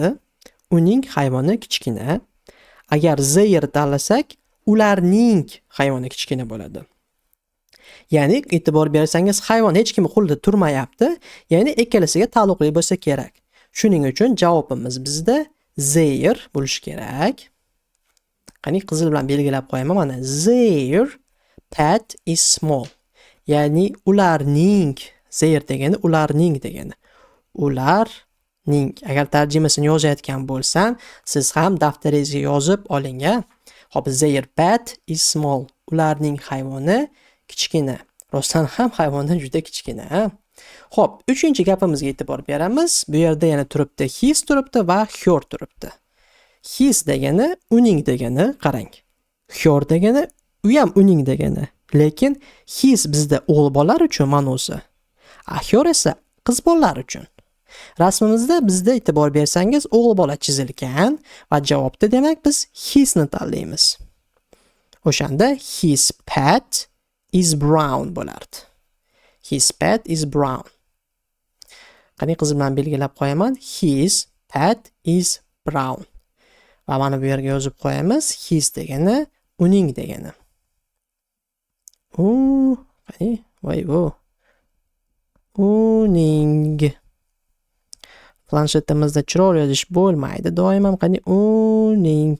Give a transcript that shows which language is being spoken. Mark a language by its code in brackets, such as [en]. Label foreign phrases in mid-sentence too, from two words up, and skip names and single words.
[uz] Uning hayvoni kichkina. Agar their tanlasak, ularning hayvoni kichkina bo'ladi. Ya'ni e'tibor bersangiz, hayvon hech kim qo'lida turmayapti, ya'ni ikkalasiga taalluqli bo'lsa kerak. Shuning uchun javobimiz bizda their bo'lishi kerak. Qani qizil bilan belgilab qo'yaman. [en] Mana their pet is small. [uz] Ya'ni ularning, their degani ularning degani. Ularning. Agar tarjimasini yozayotgan bo'lsam, siz ham daftaringizga yozib oling. Xo'p, [en] their pet is small. [uz] Ularning hayvoni kichkina. Rostdan ham hayvondan juda kichkina. Xo'p, 3-gapimizga e'tibor beramiz. Bu yerda yana turibdi his turibdi va her turibdi. His degani uning degani, qarang. Her degani u ham uning degani. Lekin his bizda o'g'il bolalar uchun ma'nosi. Her esa qiz bolalar uchun. Rasmimizda bizda e'tibor bersangiz o'g'il bola chizilgan va javobda demak biz hisni tanlaymiz. [en] O'shanda his pet is brown bo'lardi. His pet is brown. [uz] Qani qiz bilan belgilab qo'yaman. [en] His pet is brown. [uz] Va mana bu yerga yozib qo'yamiz. His degani uning degani. Qani, voy bu. Uning. Planshetimizda chiroyli yozish bo'lmaydi. Doim ham qani uning.